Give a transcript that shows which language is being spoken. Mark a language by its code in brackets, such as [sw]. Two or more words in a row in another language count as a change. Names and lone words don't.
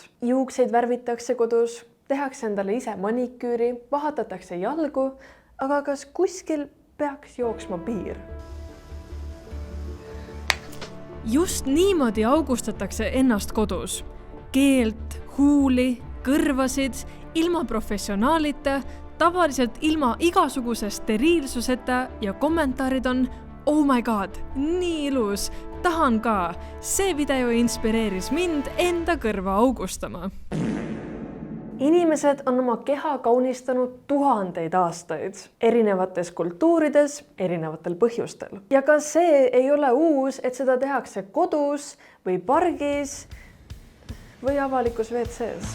[et] Juukseid värvitakse kodus, tehakse endale ise maniküüri, vahatatakse jalgu, aga kas kuskil peaks jooksma piir? Just niimoodi augustatakse ennast kodus. Keelt, huuli, kõrvasid, ilma professionaalita, tavaliselt ilma igasuguse steriilsuseta ja kommentaarid on [en] oh my god, [et] nii ilus, tahan ka. See video inspireeris mind enda kõrva augustama. Inimesed on oma keha kaunistanud tuhandeid aastaid, erinevates kultuurides, erinevatel põhjustel. Ja ka see ei ole uus, et seda tehakse kodus või pargis või avalikus WC-s.